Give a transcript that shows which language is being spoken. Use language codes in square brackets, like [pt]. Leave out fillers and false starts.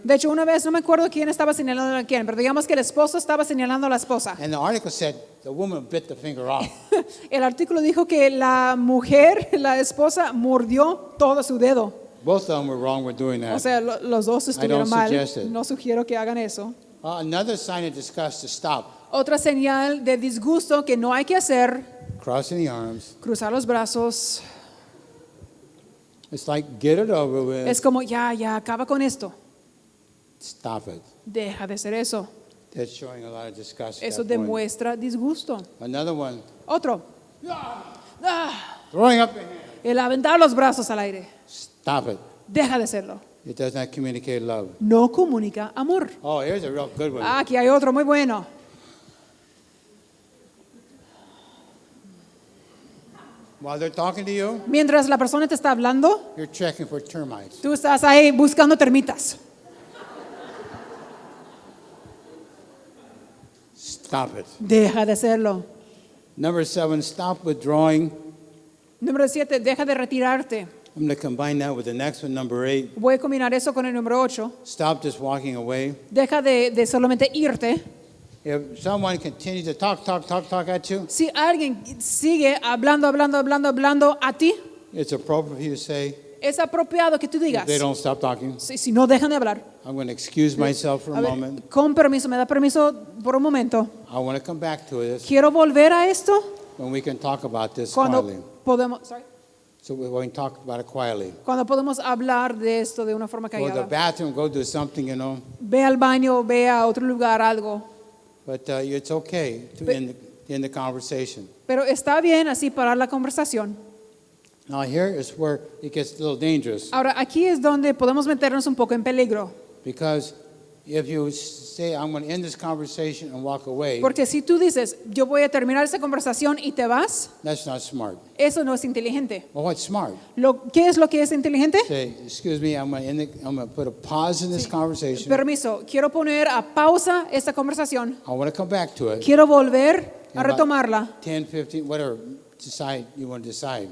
[es] De hecho, una vez, no me acuerdo quién estaba señalando a quién, pero digamos que el esposo estaba señalando a la esposa. [en] and the article said the woman bit the finger off. [es] El artículo dijo que la mujer, la esposa, mordió todo su dedo. [en] Both of them were wrong with doing [es] O [en] that. [es] sea, los dos estuvieron [en] don't [es] mal. [en] suggest it. [es] No sugiero que hagan eso. [en] Another sign of disgust to stop. [es] Otra señal de disgusto que no hay que hacer, [en] Crossing the arms. [es] cruzar los brazos. [en] It's like, get it over with. [es] Es como, ya, acaba con esto. [en] Stop it. [es] Deja de hacer eso. [en] That's showing a lot of disgust. at [es] Eso [en] that point. [es] demuestra disgusto. [en] Another one, [es] Otro. Ah, [en] throwing up your hand. [es] el aventar los brazos al aire. [en] Stop it. [es] Deja de hacerlo. [en] It does not communicate love. [es] No comunica amor. [en] Oh, here's a real good one. [es] Ah, aquí hay otro muy bueno. [en] While they're talking to you, [es] Mientras la persona te está hablando, [en] you're checking for termites. [es] tú estás ahí buscando termitas. [en] Stop it. [es] Deja de hacerlo. [en] Number 7, stop withdrawing. [es] Número 7, deja de retirarte. [en] I'm going to combine that with the next one, number 8. [es] Voy a combinar eso con el número 8. [en] Stop just walking away. [es] Deja de solamente irte. [en] If someone continues to talk at you, [es] Si alguien sigue hablando a ti, [en] it's appropriate for you to say, [es] es apropiado que tú [en] if [es] digas. [en] they don't stop talking, [es] Si no dejan de hablar. [en] I'm going to excuse myself for a [es] A ver, [en] moment. [es] con permiso, me da permiso por un momento. [en] I want to come back to this [es] Quiero volver a esto [en] when we can talk about this [es] cuando [en] quietly. [es] podemos, [en] sorry, So we can talk about it quietly. [es] cuando podemos hablar de esto de una forma [en] Go to the [es] callada. [en] bathroom, go do something, [es] Ve al baño, ve a otro lugar, algo. [en] But it's okay to end the conversation. [es] Pero está bien así parar la conversación. [en] Now here is where it gets a little dangerous. [es] Ahora, aquí es donde podemos meternos un poco en peligro. [en] Because if you say, I'm going to end this conversation and walk away, [es] Porque si tú dices, yo voy a terminar esa conversación y te vas, [en] that's not smart. [es] eso no es inteligente. [en] Well, what's smart? [es] ¿Qué es lo que es inteligente? [en] Say, excuse me, I'm going to put a pause in this conversation. [es] Permiso, quiero poner a pausa esta conversación. [en] I want to come back to it. [es] Quiero volver a [en] In about [es] retomarla [en] 10, 15, whatever decide you want to decide.